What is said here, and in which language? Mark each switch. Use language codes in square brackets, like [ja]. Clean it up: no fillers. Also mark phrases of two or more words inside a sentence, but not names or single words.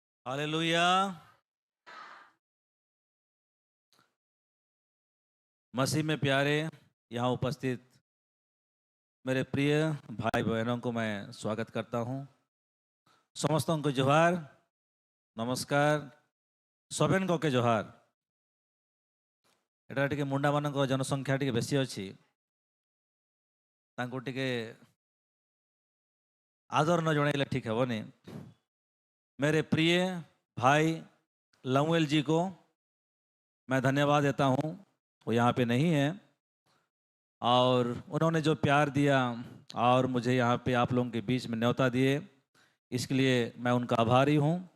[hi] हालेलुया। मसीह में प्यारे यहाँ उपस्थित मेरे प्रिय भाई बहनों को मैं स्वागत करता हूँ। [or] ସମସ୍ତଙ୍କୁ ଜୁହାର, ନମସ୍କାର, ସବେନଙ୍କୁ ଜୁହାର। ଏଟା ଟିକେ ମୁଣ୍ଡାମାନଙ୍କ ଜନସଂଖ୍ୟା ଟିକେ ବେଶୀ ଅଛି, ତାଙ୍କୁ ଟିକେ ଆଦର ନ ଜଣାଇଲେ ଠିକ ହେବନି। [hi] मेरे प्रिय भाई लमुएल जी को मैं धन्यवाद देता हूँ, वो यहाँ पे नहीं है और उन्होंने जो प्यार दिया और मुझे यहाँ पे आप लोगों के बीच में न्योता दिए, इसके लिए मैं उनका आभारी हूँ।